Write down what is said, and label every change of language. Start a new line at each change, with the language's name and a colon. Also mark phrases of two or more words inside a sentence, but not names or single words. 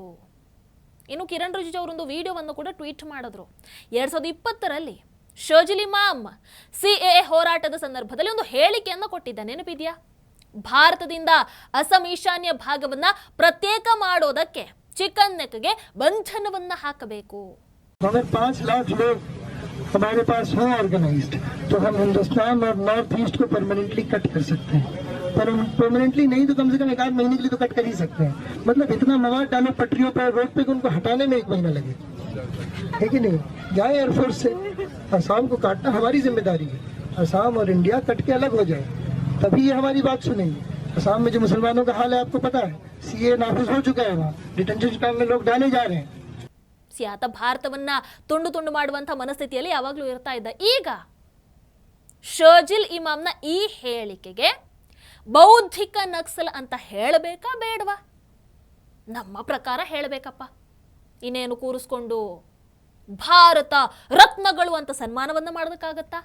Kannada: ಇನ್ನು ಕಿರಣ್ ರಿಜಿಜು ಅವರೊಂದು ವಿಡಿಯೋವನ್ನು ಕೂಡ ಟ್ವೀಟ್ ಮಾಡಿದ್ರು. 2020ರಲ್ಲಿ ಶರ್ಜಿಲ್ ಇಮಾಮ್ CAA ಹೋರಾಟದ ಸಂದರ್ಭದಲ್ಲಿ ಒಂದು ಹೇಳಿಕೆಯನ್ನು ಕೊಟ್ಟಿದ್ದ, ನೆನಪಿದೆಯಾ? ಭಾರತದಿಂದ ಅಸ್ಸಾಂ ಈಶಾನ್ಯ ಭಾಗವನ್ನ ಪ್ರತ್ಯೇಕ ಮಾಡೋದಕ್ಕೆ
English: chicken neck
Kannada: ಬಂಧನವನ್ನ ಹಾಕಬೇಕು.
Hindi: हमारे पास हो ऑर्गेनाइज्ड तो हम हिंदुस्तान और नॉर्थ ईस्ट को परमानेंटली कट कर सकते हैं, पर परमानेंटली नहीं तो कम से कम 1 महीने के लिए तो कट कर ही सकते हैं. मतलब इतना मवाद डालो पटरियों पर, रोड पे, उनको हटाने में 1 महीना लगे, है कि नहीं? जाए एयरफोर्स से, असम को काटना हमारी जिम्मेदारी है. असम और इंडिया कट के अलग हो जाए, तभी ये हमारी बात सुनेंगे. असम में जो मुसलमानों का हाल है आपको पता है, CAA नाफिज हो चुका है, वहाँ
English: detention camp
Hindi: में लोग डाले जा रहे हैं.
Kannada: ಆತ ಭಾರತವನ್ನ ತುಂಡು ಮಾಡುವಂಥ ಮನಸ್ಥಿತಿಯಲ್ಲಿ ಯಾವಾಗಲೂ ಇರ್ತಾ ಇದ್ದ. ಈಗ ಶರ್ಜಿಲ್ ಇಮಾಮ್ನ ಈ ಹೇಳಿಕೆಗೆ ಬೌದ್ಧಿಕ ನಕ್ಸಲ್ ಅಂತ ಹೇಳಬೇಕಾ ಬೇಡವಾ? ನಮ್ಮ ಪ್ರಕಾರ ಹೇಳಬೇಕಪ್ಪ. ಇನ್ನೇನು ಕೂರಿಸ್ಕೊಂಡು ಭಾರತ ರತ್ನಗಳು ಅಂತ ಸನ್ಮಾನವನ್ನ ಮಾಡೋದಕ್ಕಾಗತ್ತಾ?